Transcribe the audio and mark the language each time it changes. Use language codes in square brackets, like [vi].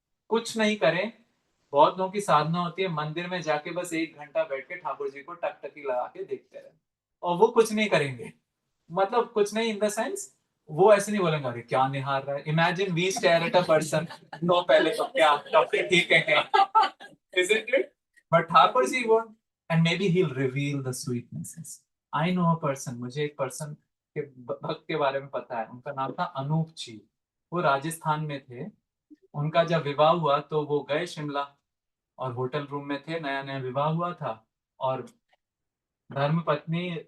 [hi] कुछ नहीं करें, बहुत लोगों की साधना होती है मंदिर में जाके बस 1 घंटा बैठ के ठाकुर जी को टकटकी लगा के देखते रहे, और वो कुछ नहीं करेंगे। मतलब कुछ नहीं [en] in the sense, [hi] वो ऐसे नहीं बोलेंगे अरे क्या निहार रहा है। [en] imagine we stare at a person, no [hi] पहले तो क्या ठीक है क्या, [en] isn't it? But Thakur ji won't, and maybe he'll reveal the sweetnesses. I know a person, [hi] मुझे एक पर्सन के भक्त के बारे में पता है, उनका नाम था अनूप जी। वो राजस्थान में थे। उनका जब विवाह हुआ तो वो गए शिमला, और होटल रूम में थे, नया नया विवाह हुआ था, और धर्म पत्नी